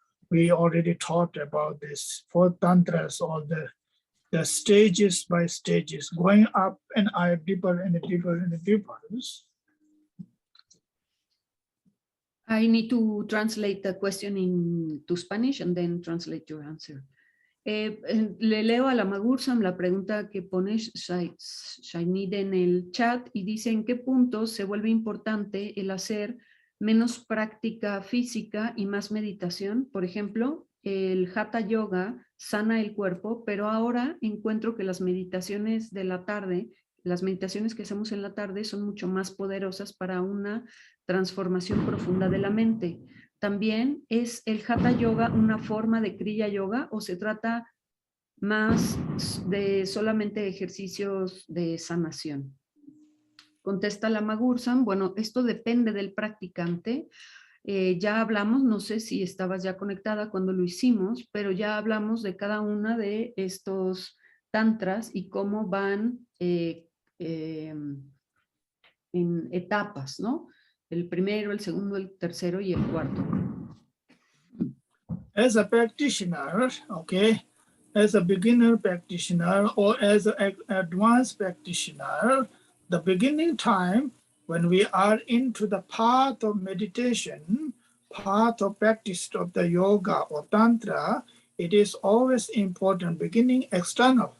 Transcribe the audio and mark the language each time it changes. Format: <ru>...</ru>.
<en>We already talked about this for tantras, all the stages by stages, going up and deeper and deeper and deeper. I need to translate the question into Spanish and then translate your answer.</en> <es>Le leo a Lama Gursam la pregunta que pone Shainid en el chat y dice en qué punto se vuelve importante el hacer menos práctica física y más meditación. Por ejemplo, el Hatha Yoga sana el cuerpo, pero ahora encuentro que las meditaciones de la tarde, las meditaciones que hacemos en la tarde son mucho más poderosas para una transformación profunda de la mente. También, ¿es el Hatha Yoga una forma de Kriya Yoga o se trata más de solamente ejercicios de sanación? Contesta Lama Gursam, bueno, esto depende del practicante. Ya hablamos, no sé si estabas ya conectada cuando lo hicimos, pero ya hablamos de cada una de estos tantras y cómo van en etapas, ¿no? El primero, el segundo, el tercero y el cuarto.</es> <en>As a practitioner, okay, as a beginner practitioner or as an advanced practitioner, the beginning time when we are into the path of meditation, path of practice of the yoga or tantra, it is always important beginning external.</en>